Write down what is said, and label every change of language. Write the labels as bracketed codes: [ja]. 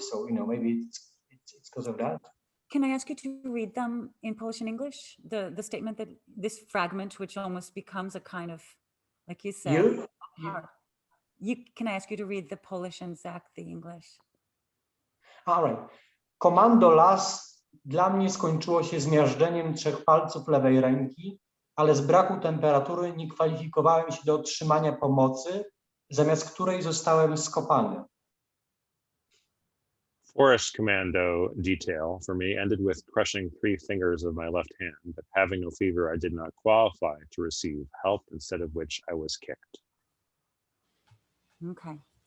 [en] So, you know, maybe it's because of that. Can I ask you to read them in Polish and English? The statement, that this fragment, which almost becomes a kind of, like you said, can I ask you to read the Polish and Zach the English? All right. [pl] Komando las dla mnie skończyło się zmiażdżeniem 3 palców lewej ręki, ale z braku temperatury nie kwalifikowałem się do otrzymania pomocy, zamiast której zostałem skopany. [en] Forest commando detail for me ended with crushing 3 fingers of my left hand, but having no fever, I did not qualify to receive help, instead of which I was kicked. Okay.